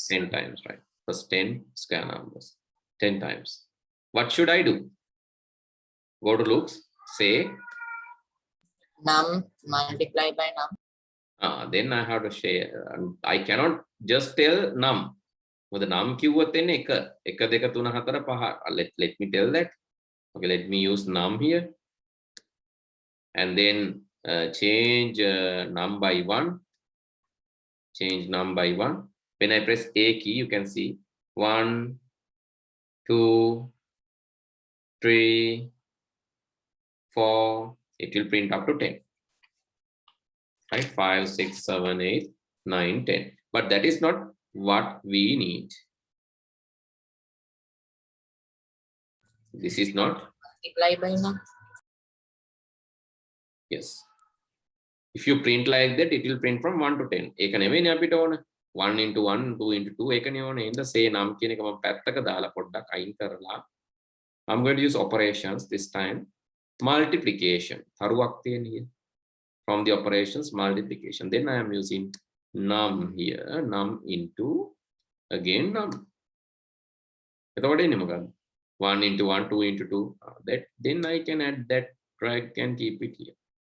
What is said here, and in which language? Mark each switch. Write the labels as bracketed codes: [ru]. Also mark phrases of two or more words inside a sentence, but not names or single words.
[en] 10 times, right? First 10 square numbers. 10 times. What should I do? Go to loops, say Num multiply by num. Then I have to share. I cannot just tell num. With the num [si] කිව්වොත් එන්නේ [en] 1 1 2 3 4 5. Let me tell that. Okay, let me use num here. And then change num by 1. Change num by 1. When I press A key, you can see 1, 2, 3, 4. It will print up to 10. Right? 5, 6, 7, 8, 9, 10. But that is not what we need. This is not. Multiply by num. Yes. If you print like that, it will print from 1 to 10. [si] ඒක නෙමෙයිනේ අපිට ඕන. [en] 1 into 1, 2 into 2 [si] ඒකනේ ඕනේ. ඉතින් [en] say num [si] කියන එක මම පැත්තක දාලා පොඩ්ඩක් අයින් කරලා [en] I'm going to use operations this time. Multiplication. [si] තරුවක් තියෙන්නේ. [en] From the operations multiplication. Then I am using num here. Num into again num. [si] එතකොට එන්නේ මොකක්ද? [en] 1 into 1, 2 into 2. That then I can add that, drag and keep it here.